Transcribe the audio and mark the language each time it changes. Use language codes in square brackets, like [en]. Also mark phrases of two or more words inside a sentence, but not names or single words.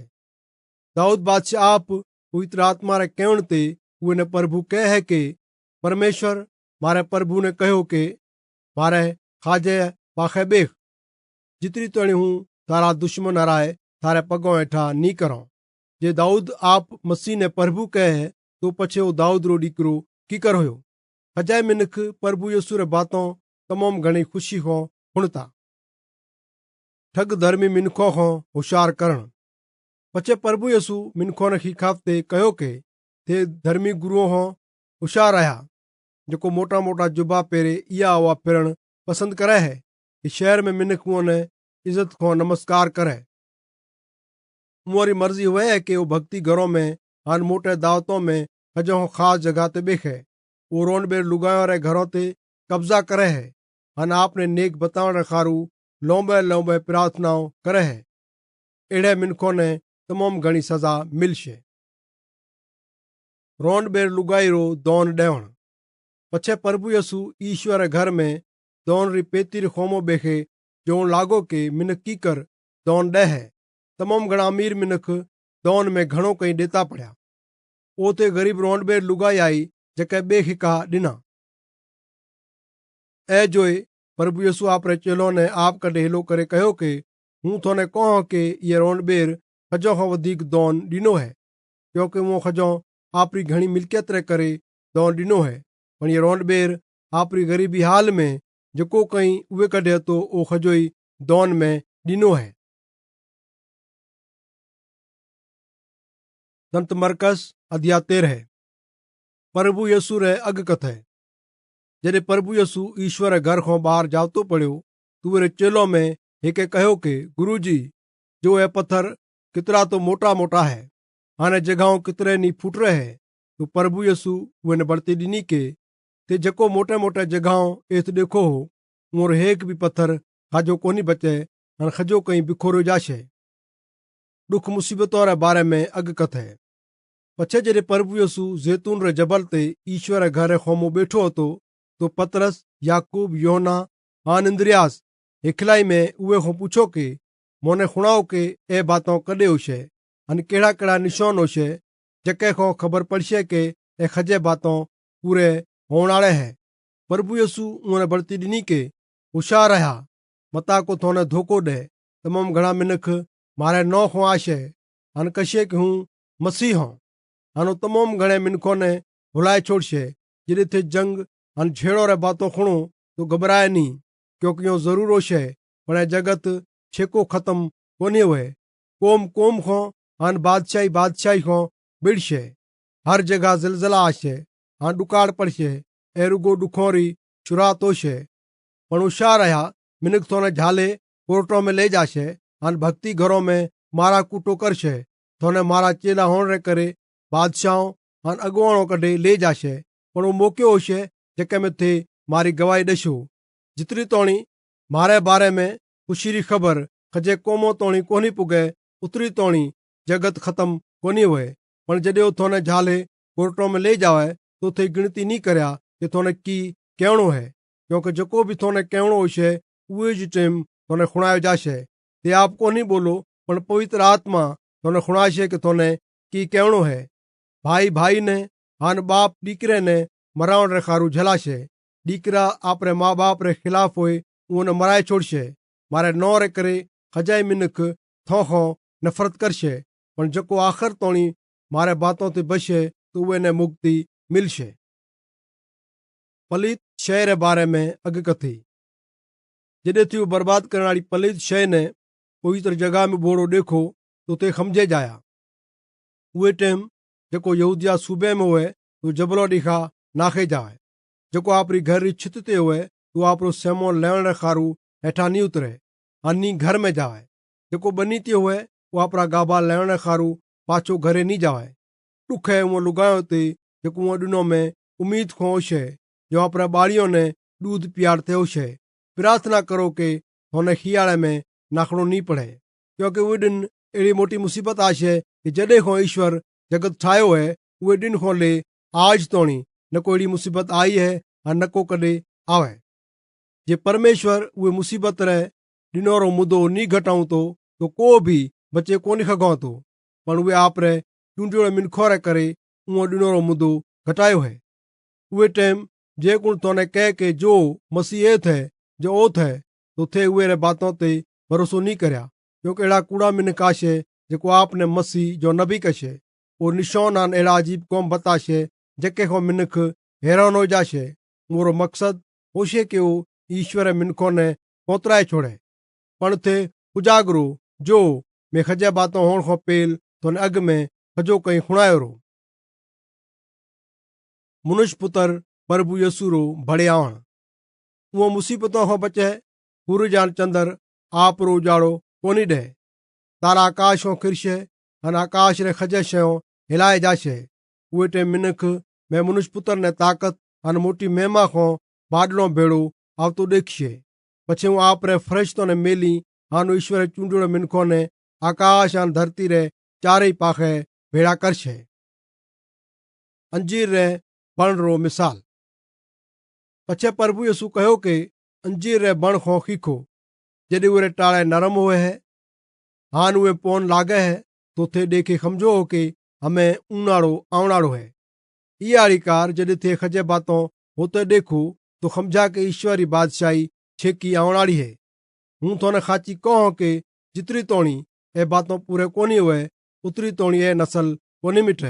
[mki] दाऊद बादशाह आप पवित्र आत्मा रे कहण ते उहे ने प्रभु कहे के परमेश्वर मारे प्रभु ने कहो के मारे खाजे पाखे बेख जितरी तणी हूँ तारा दुश्मन हराए थारे पगों हेठा नी करो। जे दाऊद आप मसीह ने प्रभु कहे तो पछे वो दाऊद रो डीकरो की कर होयो। खजाए मिनख प्रभु यीशु रे बातों तमामु घणी ख़ुशी खां हुण था। ठग धर्मी मिनखो खां होशियार करणु। पछे प्रभु यसू मिनखोन खे ख़ाफ़्ते कयो के थे धर्मी गुरूअ खां होशियार रहिया, जेको मोटा मोटा जुबा पहिरे इहा उहा फिरणु पसंदि करे है कि शहर में मिनख उन इज़त खां नमस्कार करे। मुआरी मर्ज़ी हुए है कि वो भक्ति घरों में हान मोटे दावतों में हजो ख़ास जगह ते बेखे। वो रोन बेर लुगायों रे घरों ते कब्जा करे है। हन आपने नेक बतावण खारू लंबे लंबे प्रार्थनाओं करे है। एड़े मिनखों ने तमाम घणी सजा मिलशे। रोन बेर लुगाई रो दौन डेवण। पछे प्रभु यसू ईश्वर घर में दौन री पेतिर खोमो बेखे जो लागो के मिनख की कर दौन डे है। तमाम घणा अमीर मिनख दौन में घणो कई देता पड़िया। ओते गरीब रोन बेर लुगाई आई जेके बे खिका डिना। ए जोए प्रभु यसू आपरे चेलों ने आप कदे हेलो करे कहो के हूँ थोने कहो के ये रोन बेर खजो खां वधीक दौन डिनो है, क्योंकि वो खजो आपरी घणी मिल्कियत रे करे दौन डिनो है। पण ये रोन बेर आपरी गरीबी हाल में जेको कई उहे कढे तो ओ खजोई दौन में डिनो है। संत मरकस अध्याय 13। प्रभु यसू रे अग कथे। जॾहिं प्रभु यसू ईश्वर घर खां ॿाहिरि जावतो पड़ियो तो उहे चेलो में हिके कहो के गुरु जी जो है पत्थर कितरा तो मोटा मोटा है, हाने जगहों कितरे नी फुट रहे है। तो प्रभु यसू उन बढ़ती ॾिनी के ते जेको मोटे मोटे जगहों एत देखो हो मोर हेक भी पत्थर खाजो कोनी बचे हाणे खजो कहीं बिखोरियो जाशे। दुख मुसीबतों रे बारे में अग कथे। पछे जॾहिं प्रभु यसू जैतून रे जबल ते ईश्वर रे घर खोमो बैठो હતો तो पतरस याकूब योना हान इंद्रियास हिखलाई में उहे खां पूछो के मोने खुणाओ के ए बातों कॾे होशे अन कहिड़ा कहिड़ा निशान होशे जके खां ख़बर पड़शे के ए खजे बातों पूरे होण वाले है। प्रभु यसू उन्हें बढ़ती ॾिनी के होशियार रहा मता को थोने धोखो दे। तमाम घणा मिनख मारे नौ खां आशे अन कशे कि हूँ मसीह हूँ। हानो तमाम घणे मिनखों ने भुलाए छोड़शे जॾहिं थे जंग अन छेड़ो रे बातों खुणो तो घबराए नी, क्योंकि यो जरूर होशे पण ए जगत छेको खत्म कोनी हुए। कोम कोम खां अन बादशाही बादशाही खां बिड़शे। हर जगह ज़िलज़ला आशे हां डुकाड़ पड़शे ए रुगो डुखों री शुरुआत होशे। पण होशियार रहा मिनख थोने झाले कोर्टों में ले जाशे अन भक्ति घरों में मारा कूटो करशे। थोने मारा चेला होण रे करे बादशाहों अन अगुवाणों कढे ले जाशे। पण वो मौके होशे जेके में थे मारी गवाही दशो। जितरी तोणी मारे बारे में खुशी री खबर खजे कोमो तोणी कोनी पुगे उतरी तोणी जगत खत्म कोनी हुए। पण जॾहिं वो थोने झाले कोर्टों में ले जावे तो थे गिणती नहीं करया कि थोने की कहणो है, क्योंकि जको भी थोने कहणो होशे उहे जी टेम थोने खुणायो जाशे। ते आप कोनी बोलो पण पवित्र आत्मा थोने खुणाशे कि थोने की कहणो है। भाई भाई ने हान बाप डीकरे ने मरावण रे खारू झलाशे। डीकरा आपरे माँ बाप रे खिलाफ होए उन्हें मराए छोड़शे। मारे नौ रे करे खजाई मिनख थोखो नफरत करशे, पण जको आखिर तोणी मारे बातों ते बशे तो उहे ने मुक्ति मिलशे। पलीत शय रे बारे में अग कथी। जॾहिं थी बर्बाद करण वाली पलीत शय ने पवित्र जगह में बोड़ो देखो तो ते खमझे जाया। उहे टेम जेको यहूदिया सूबे में हुए तो जबलो ॾिखा नाखे जाए। जेको आपरी घर री छित ते हुए तो आपरो सेमो लेवण रे खारू हेठा नी उतरे अन्नी घर में जाए। जेको बनी ते हुए वो आपरा गाबा लेवण रे खारू पाछो घरे नी जाए। दुख है वो लुगायो ते जेको वो दिनों में उम्मीद खो होशे जो आपरा बाड़ियों ने दूध पियारते होशे। प्रार्थना करो के होने खियाले में नाखड़ो नी पड़े, क्योंकि वो दिन एड़ी मोटी मुसीबत आशे कि जॾहिं खो ईश्वर जगत ठायो है उहे दिन खो ले आज तोणी न कोई मुसीबत आई है और न को कदे आवे। जे परमेश्वर उहे मुसीबत रे दिनों रो मुदो नी घटाऊं तो को भी बचे कोनी खगो तो, पण उहे आपरे चूंडियोड़े मिनखो रे करे उहो दिनों रो मुदो घटायो है। उहे टाइम जे कुण तोने कह के जो मसीह ए थे जो ओ थे तो थे उहे रे बातों ते भरोसो नी करया, क्योंकि एड़ा कूड़ा मिनख आशे जेको आपने मसीह जो नबी कशे और निशान आन एड़ा अजीब कौम बताशे जेके खो मिनख हैरान हो जाशे। मोरो मकसद होशे कि वो ईश्वर मिनखों ने पोतराए छोड़े पण थे उजागरो जो मैं खजे बातों होण खां पेल तोने अॻ में खजो कई खुणायो रो। मनुष्य पुत्र प्रभु यसू रो बड़े आवण। उहो मुसीबतों खां बचे सूरज आन चंद्र आप रो उजाड़ो कोनी ॾे। तारा आकाश खां किरशे अने आकाश रे खजे शयूं हिलाए जाशे। उहे टे मिनख मैं मनुष्य पुत्र ने ताकत अने मोटी महिमा खां बाडलों भेड़ो आवतो देखिए। पछी हूँ आपरे फरिश्तों ने मेली आनूं ईश्वरे चूंडेलो मिनखों ने आकाश अने धरती रे चारेय पाखे भेळा करशे। अंजीर रे बण रो मिसाल। पछी प्रभु यीशु कह्यो के अंजीर रे बण खो खीखो जॾहिं उहे टाळे नरम हुए है हान उहे पोन लागे है तो थे देखे समझो हो कि हमें ऊनाड़ो आवनाड़ो है। ये आड़िकार जॾहिं थे खजे बातों होते देखो तो समझा के ईश्वरी बादशाही छेकी आवनाड़ी है। हूँ थोने खाची कहो कि जितरी तोणी ए बातों पूरे कोनी हुए उतरी तोणी ए नस्ल कोनी मिटे।